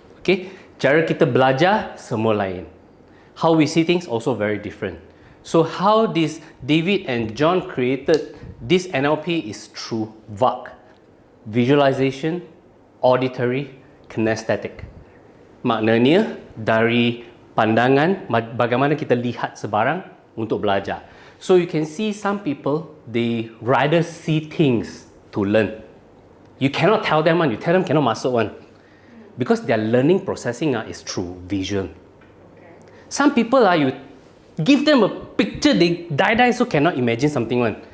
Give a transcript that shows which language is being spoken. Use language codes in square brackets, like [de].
[en] Okay, [ms] cara kita belajar semua lain. [en] How we see things also very different. So how this David and John created this NLP is through VAC, visualization, auditory, kinesthetic. [ms] Maknanya dari pandangan bagaimana kita lihat sebarang untuk belajar. [en] So you can see some people they rather see things to learn. You cannot tell them one, you tell them cannot masuk one. Because their learning processing is through vision. Some people you give them a picture, they die so cannot imagine something one.